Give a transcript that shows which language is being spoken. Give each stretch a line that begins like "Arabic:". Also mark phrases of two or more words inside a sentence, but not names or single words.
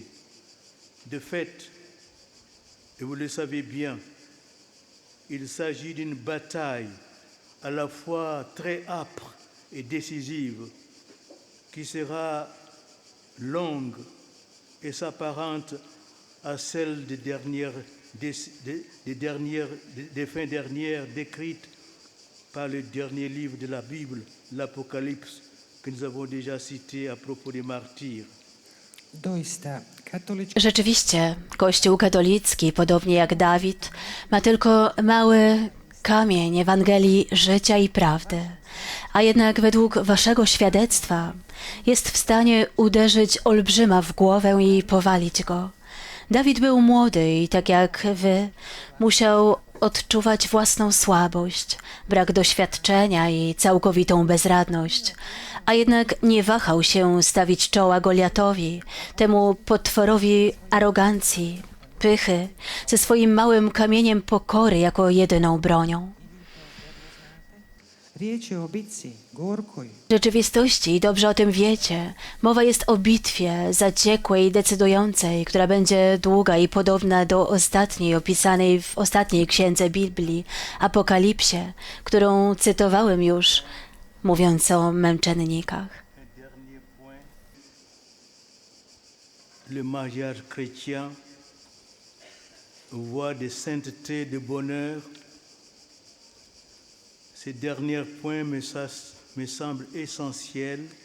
French: De fait, et vous le savez bien, il s'agit d'une bataille à la fois très âpre et décisive, qui sera longue et s'apparente à celle des fins dernières décrites par le dernier livre de la Bible, l'Apocalypse, que nous avons déjà cité à propos des martyrs.
Croatian: doista
Polish: Rzeczywiście, Kościół katolicki, podobnie jak Dawid, ma tylko mały kamień Ewangelii życia i prawdy, a jednak według waszego świadectwa jest w stanie uderzyć olbrzyma w głowę i powalić go. Dawid był młody i tak jak wy musiał odczuwać własną słabość, brak doświadczenia i całkowitą bezradność, a jednak nie wahał się stawić czoła Goliatowi, temu potworowi arogancji, pychy, ze swoim małym kamieniem pokory jako jedyną bronią.
Croatian: Riječ je o bitci, gorkoj,
Polish: W rzeczywistości, dobrze o tym wiecie, mowa jest o bitwie zaciekłej i decydującej, która będzie długa i podobna do ostatniej opisanej w ostatniej księdze Biblii, Apokalipsie, którą cytowałem już, mówiąc o męczennikach.
French: Un dernier point, le mariage chrétien, voie de sainteté, de bonheur. Ces derniers points me semblent essentiels.